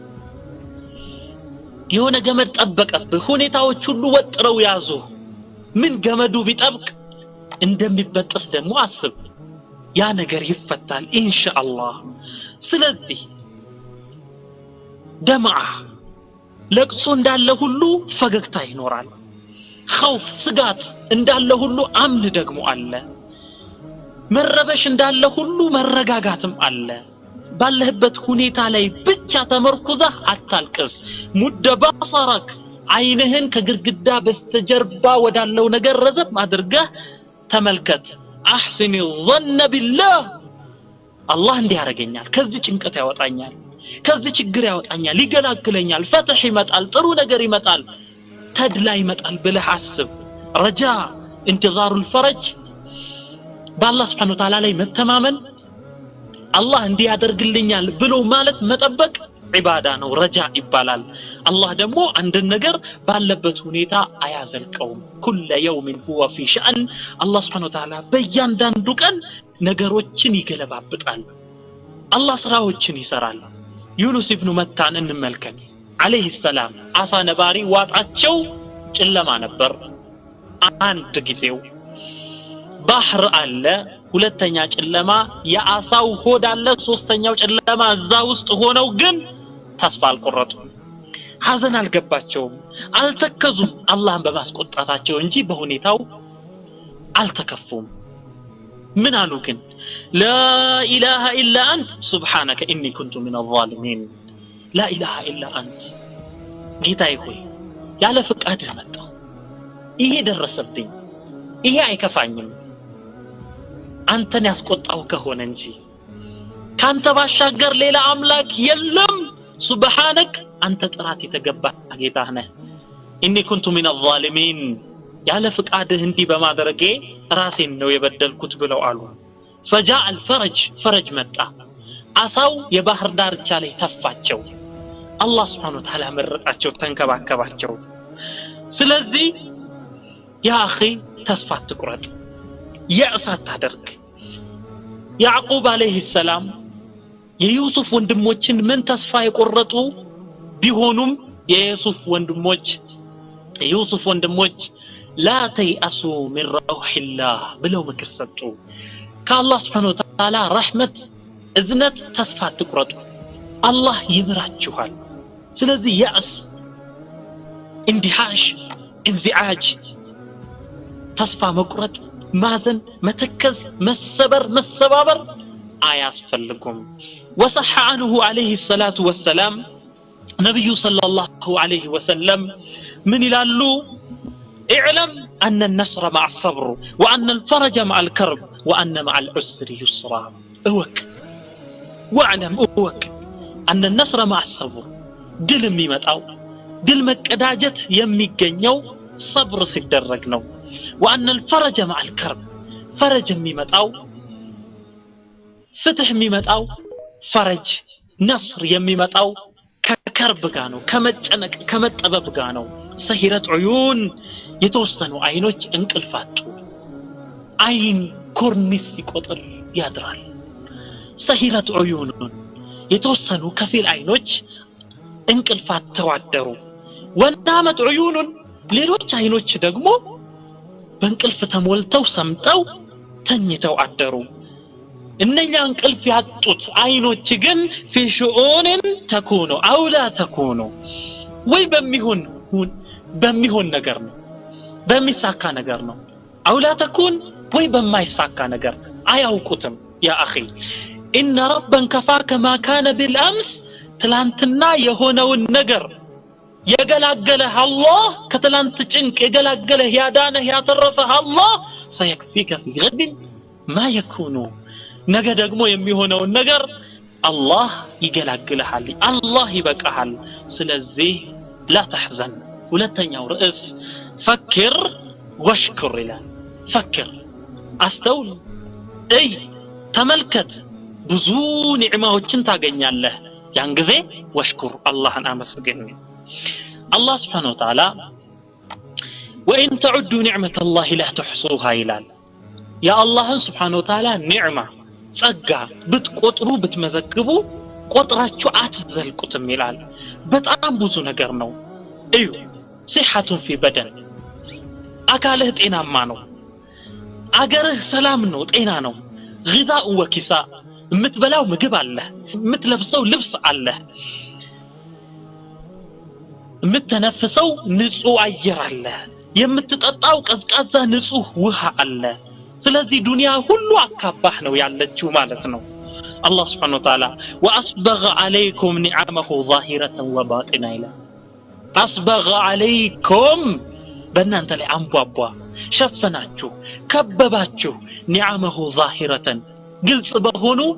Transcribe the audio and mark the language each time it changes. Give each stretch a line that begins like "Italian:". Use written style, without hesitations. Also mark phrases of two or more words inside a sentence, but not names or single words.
Amharic: የሆነ ገመድ ጠበቀብህ ሁኔታዎች ሁሉ ወጥረው ያዙ ምን ገመዱ ቢጠብቅ እንደሚበጠስ ደግሞ አስብ ያ ነገር ይፈታል ኢንሻአላህ ስለዚህ ደምዓ ለቅሶ እንዳለ ሁሉ ፈገግታ ይኖራል خوف ስጋት እንዳለ ሁሉ አምን ደግሞ አለ መረበሽ እንዳለ ሁሉ መረጋጋትም አለ ባለህበት ሁኔታ ላይ ብቻ ተመርኩዘህ አታልቅስ ሙደባሰረክ አይንህን ከግርግዳ በስተጀርባ ወዳለው ነገር ረዘም አድርገህ ተመልከት
Arabic: احسن الظن بالله
Amharic: الله እንዲያረጋኛል ከዚህ ጭንቀት ያወጣኛል ከዚህ ችግር ያወጣኛል ይገላግለኛል ፈትህ ይመጣል ጥሩ ነገር ይመጣል ተድላ ይመጣል ብለህ አስብ ረጃ
Arabic: انتظار الفرج بالله سبحانه وتعالى
Amharic: ላይ መተማመን الله እንዲያደርግልኛል ብሎ ማለት መጠበቅ ዒባዳ ነው ረጃ ይባላል الله ደግሞ አንድ ነገር ባለበት ሁኔታ አያዘልቀውም
Arabic: كل يوم هو في شأن الله سبحانه وتعالى
Amharic: በእያንዳንዱ ቀን ነገሮችን ይገለባብጣል الله ስራዎችን ይሰራል ዩኑስ ኢብኑ መታን እንመልከት
Arabic: عليه السلام
Amharic: አሳ ነባሪ ዋጣቸው ጨለማ ነበር አንድ ጊዜው ባህር አለ ሁለተኛ ጨለማ የአሳው ሆድ አለ ሶስተኛው ጨለማ እዛ ውስጥ ሆነው ግን ተስፋ አልቆረጡም ሐዘን አልገባቸውም አልተከዙም አላህን በማስቆጣታቸው እንጂ በሁኔታው አልተከፉም ምን አሉ ግን
Arabic: لا اله الا انت سبحانك اني كنت من الظالمين لا اله الا انت
Amharic: ጌታዬ ሆይ ያለ ፍቃድህ መጣሁ ይሄ ደረሰብኝ ይሄ አይከፋኝም አንተን ያስቆጣው ከሆነ እንጂ ካንተ ባሻገር ሌላ አምላክ የለም سبحانك አንተ ጥራት የተገባ ጌታህ ነህ
Arabic: اني كنت من الظالمين
Amharic: ያለ ፍቃድህ እንዲ በማድረጌ ራሴን ነው የበደልኩት ብለው አሉ
Arabic: فجاء الفرج فرج
Amharic: መጣ አሳው የባህር ዳርቻ ላይ ተፋቸው
Arabic: الله سبحانه وتعالى
Amharic: መረጣቸው ተንከባከባቸው ስለዚህ ያ اخي ተስፋ አትቁረጥ يأسات ታደርግ ያዕቁብ አለይሂ ሰላም የዩሱፍ ወንድሞችን ምን ተስፋ የቆረጡ ቢሆኑም የዩሱፍ ወንድሞች
Arabic: لا تيأسوا من روح الله
Amharic: ብለው ምክር ሰጡ ከአላህ Subhanahu
Arabic: و تعالى
Amharic: ረህመት እዝነት ተስፋ አትቁረጡ አላህ ይምራችኋል ስለዚህ ያእስ እንዲሃሽ እንዚዓጅ ተስፋ መቁረጥ ማዘን መተከዝ መሰባበር አያስፈልጉም
Arabic: وصح عنه عليه الصلاة والسلام نبي صلى الله عليه وسلم من ይላሉ اعلم أن النصر مع الصبر وأن الفرج مع الكرب وأن مع العسر يسرا اوك واعلم اوك أن النصر مع الصبر
Amharic: ድል የሚመጣው ድል መቀዳጀት የሚገኘው
Arabic: صبر
Amharic: ሲደረግ ነው
Arabic: وأن الفرج مع الكرب فرج የሚመጣው
Amharic: ፍትህ የሚመጣው
Arabic: فرج نصر
Amharic: የሚመጣው ከከርብ ጋር ነው ከመጨነቅ ከመጠበብ ጋር ነው ሰሂረት ዑዩን የተወሰኑ አይኖች እንቅልፋጡ አይን ኮርኒስ ሲቆጥር ያድራል ሰሂረት ዑዩን የተወሰኑ ከፊል አይኖች እንቅልፋት ተዋደሩ ወናመት ዑዩን ሌሎች አይኖች ደግሞ በእንቅልፍ ተሞልተው ሰምጠው ተኝተው አደሩ እነኛ እንቅልፍ ያጡት አይኖች ግን
Arabic: في شؤون تكون او لا تكون
Amharic: ወይ በሚሆን ነገር ነው በሚሳካ ነገር ነው
Arabic: او لا تكون
Amharic: ወይ በማይሳካ ነገር አያውቁትም
Arabic: يا اخي ان ربا كفاك ما كان بالامس
Amharic: ትላንትና የሆነውን ነገር የገላገለህ አላህ ከትላንት ጭንቅ የገላገለህ ያዳነህ ያተረፈህ አላህ
Arabic: سيكفيك في غد ما يكون
Amharic: ነገ ደግሞ የሚሆነውን ነገር አላህ ይገላግልሃል አላህ ይበቃሃል ስለዚህ
Arabic: لا تحزن
Amharic: ሁለተኛው ርዕስ
Arabic: فكر واشكر
Amharic: ይላል فكر አስተውል ተመልከት ብዙ ኒዕማዎችን ታገኛለህ ያን ጊዜ ወሽኩር አላህን አመስግን
Arabic: الله سبحانه وتعالى وإن تعدوا نعمة الله لا تحصوها
Amharic: ይላል
Arabic: يا الله سبحانه وتعالى نعمة
Amharic: ጸጋ ብትቆጥሩ ብትመዘግቡ ቆጥራችሁ አትዘልቁትም ይላል በጣም ብዙ ነገር ነው እዩ
Arabic: صحة في بدن
Amharic: አካልህ ጤናማ ነው አገርህ ሰላም ነው ጤና ነው
Arabic: غذاء وكساء
Amharic: የምትበላው ምግብ አለ የምትለብሰው ልብስ አለ የምትነፍሰው ንጹህ አየር አለ የምትጠጣው ቀዝቃዛ ንጹህ ውሃ አለ ስለዚህ ዱንያ ሁሉ አካባህ ነው ያለችው ማለት ነው
Arabic: الله سبحانه وتعالى وأسبغ عليكم نعمه ظاهرة وباطنة إلى أسبغ عليكم بنانت لي أنبوابوا شفناتشو كبباتشو نعمه ظاهرة قلت بهونو